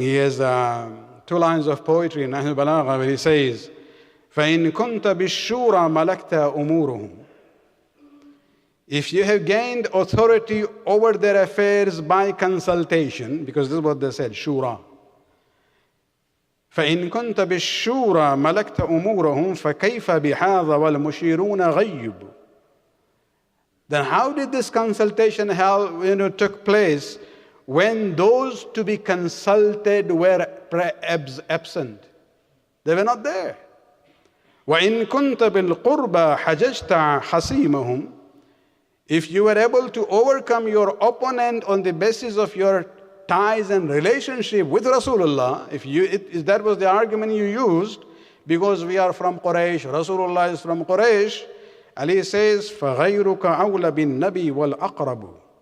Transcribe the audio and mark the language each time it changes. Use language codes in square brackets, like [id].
[en] He has 2 lines of poetry in Nahj al-Balagha where he says, [ar] فَإِن كُنْتَ بِالشُّورَى مَلَكْتَ أُمُورُهُمْ. [en] If you have gained authority over their affairs by consultation, because this is what they said, shura. [ar] فإن كنت بالشورى ملكت أمورهم فكيف بهذا والمشيرون غيب. [en] Then how did this consultation took place when those to be consulted were absent? They were not there. [ar] وإن كنت بالقربى حججت حسيمهم. [en] If you were able to overcome your opponent on the basis of your ties and relationship with Rasulullah, if that was the argument you used, because we are from Quraysh, Rasulullah is from Quraysh, Ali says, [ar] فَغَيْرُكَ أَوْلَ بِالنَّبِي وَالْأَقْرَبُ.